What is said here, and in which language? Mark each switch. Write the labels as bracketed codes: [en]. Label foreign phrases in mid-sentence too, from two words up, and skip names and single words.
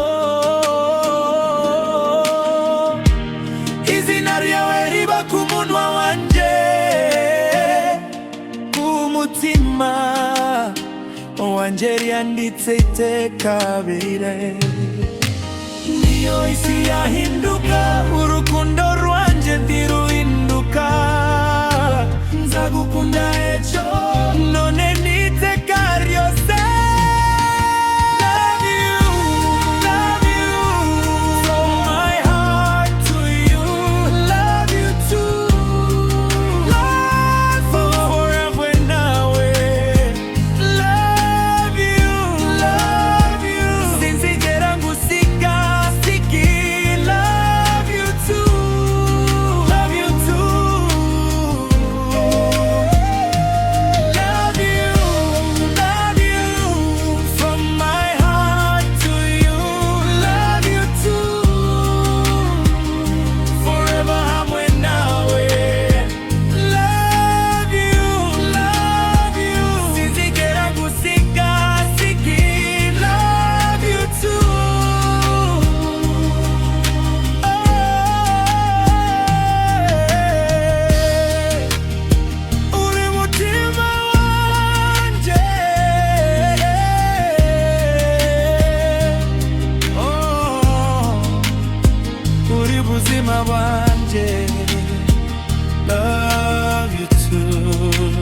[rn] Izina ryawe riba ku munwa wanje, ku mutima wanje ryanditse iteka bire. Niyo isi yahinduka, urukundo rwanje ntiruhinduka. Nzagukunda ejo none n'iteka ryose. [en] Love you from my heart to you. Love you too. Love forever nawe. Love you. [rn] Sinzigera ngusika siki. [en] Love you too. Love you from my heart to you. Love you too. Forever [rn] hamwe nawe. [en] Love you. Sinzigera ngusika siki. Love you too. [rn] Uri mutima wanje. Uri buzima bwanje. [en] Love you too.